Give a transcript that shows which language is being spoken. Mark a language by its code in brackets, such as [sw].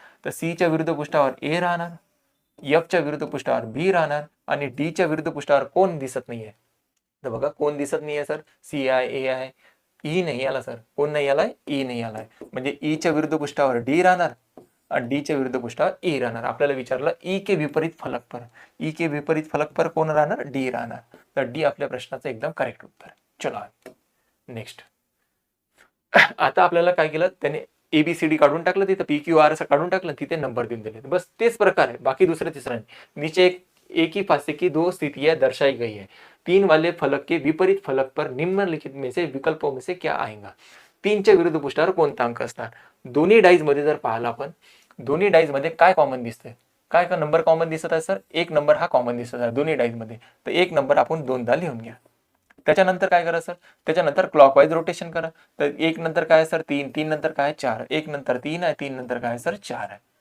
[mr] तर सी च्या विरुद्ध पृष्ठावर ए राहणार, एफ च्या विरुद्ध पृष्ठावर बी राहणार, आणि डी च्या विरुद्ध पृष्ठावर कोण दिसत नाहीये. तर बघा कोण दिसत नाहीये सर, सी आहे, ए आहे, ई नाही आला सर. कोण नाही आलाय, ई नाही आलाय. म्हणजे ई च्या विरुद्ध पृष्ठावर डी राहणार, आणि डी च्या विरुद्ध पृष्ठावर ई राहणार. आपल्याला विचारलं [hi] ई के विपरीत फलक पर, [mr] ई के विपरीत फलक पर कोण राहणार, डी राहणार. तर डी आपल्या प्रश्नाचं एकदम करेक्ट उत्तर आहे. चला नेक्स्ट. आता आपल्याला काय केलं, त्याने एबीसीडी काढून टाकलं, तिथं पी क्यू आर असं काढून टाकलं, तिथे नंबर देऊन दिले. बस तेच प्रकार आहे, बाकी दुसरं तिसरं नाही. [hi] नीचे एक ही फासे की 2 स्थितियां दर्शाई गई है. 3 वाले फलक के विपरीत फलक पर निम्नलिखित में से विकल्पों में से क्या आएगा. [mr] 3च्या विरुद्ध पृष्ठावर कोणता अंक असणार. दोन्ही डाईज मध्ये जर पाहिला आपण, दोन्ही डाईज मध्ये काय कॉमन दिसतंय, काय का नंबर कॉमन दिसत आहे सर, एक नंबर हा कॉमन दिसत आहे दोन्ही डाईज मध्ये. तर एक नंबर आपण 2दा लिहून घ्या. त्याच्यानंतर काय करा सर, त्याच्यानंतर क्लॉकवाईज रोटेशन करा. तर एक नंतर काय सर 3, 3 नंतर काय 4, एक नंतर 3 आहे, 3 नंतर काय सर 4 आहे.